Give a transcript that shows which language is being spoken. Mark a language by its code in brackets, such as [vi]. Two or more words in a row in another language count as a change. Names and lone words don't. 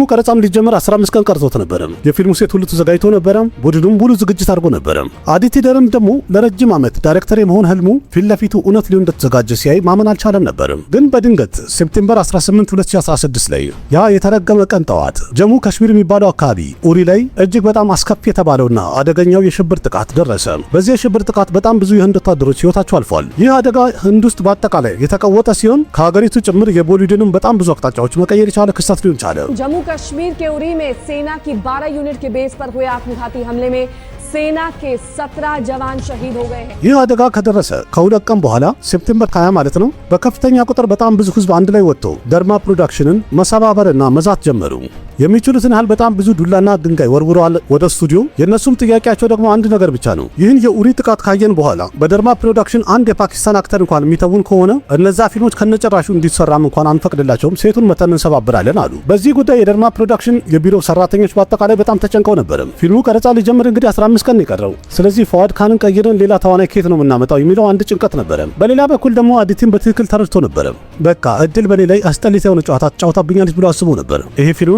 [am] ቀረጻም ሊጀመር 15 ቀን ቀርቶት ነበር። የፊልሙ ሴት ሁሉ ተዘጋጅቶ ነበር። ቡድኑም ሙሉ ዝግጅት አድርጎ ነበር። አዲቲ ደርም ደግሞ ለረጅም ዓመት ዳይሬክተር የመሆን ህልሙ ፊት ለፊቱ እውነት ሊሆን እንደተዘጋጀ ሲያይ ማመን አልቻለም ነበር። ግን በድንገት ሴፕቴምበር 18 2016 ላይ ያ የተረገመ ቀን ጠዋት ጀሙ ካሽሚር የሚባለው አካባቢ ኡሪ ላይ እጅግ በጣም አስከፊ የተባለውና አደገኛው የሽብር ጥቃት ደረሰ። በዚህ የሽብር ጥቃት በጣም ብዙ የህንድ ወታደሮች ህይወታቸው አልፏል። ይህ አደጋ ህንድ ውስጥ በአጠቃላይ የተቀወጠ ሲሆን ከሀገሪቱ ጭምር የቦሊውድንም በጣም ብዙ አቅጣጫዎች መቀየር የቻለ ክስተት ሊሆን ቻለ። [hi] जम्मू कश्मीर के उरी में सेना की 12 यूनिट के बेस पर हुए आत्मघाती हमले में सेना के 17 जवान शहीद हो गए हैं። [am] ይህ አደጋ ከደረሰ ከሁለት ቀን በኋላ ሴፕቴምበር 20 ማለት ነው በከፍተኛ ቁጥር በጣም ብዙ ህዝብ አንድ ላይ ወጥቶ ደርማ ፕሮዳክሽንን መሰባበርና መዛት ጀመሩ። የሚችሉትን ያህል በጣም ብዙ ዱላና ድንጋይ ወርውረዋል ወደ ስቱዲዮ። የነሱም ጥያቄያቸው ደግሞ አንድ ነገር ብቻ ነው። ይህን የኡሪ ጥቃት ካየን በኋላ በደርማ ፕሮዳክሽን አንድ የፓኪስታን አክተር እንኳን የሚተውን ከሆነ እነዛ ፊልሞች ከነጨራሹ እንዲሰራም እንኳን አንፈቅድላቸውም፣ ሴቱን መተን እንሰባብራለን አሉ። በዚህ ጉዳይ የደርማ ፕሮዳክሽን የቢሮ ሰራተኞች በአጠቃላይ በጣም ተጨንቀው ነበር። ፊልሙ ቀረጻ ሊጀምር እንግዲህ 15 ቀን ይቀረው። ስለዚህ ፉአድ ካንን ቀይረን ሌላ ተዋናይ ከየት ነው የምናመጣው የሚለው አንድ ጭንቀት ነበር። በሌላ በኩል ደግሞ አዲቲን በትክክል ተረድቶ ነበር። በቃ እድል በኔ ላይ አስጠሊታ የሆነ ጨዋታ ተጫውታብኛለች ብሎ አስቦ ነበር። ይሄ ፊልም በቃ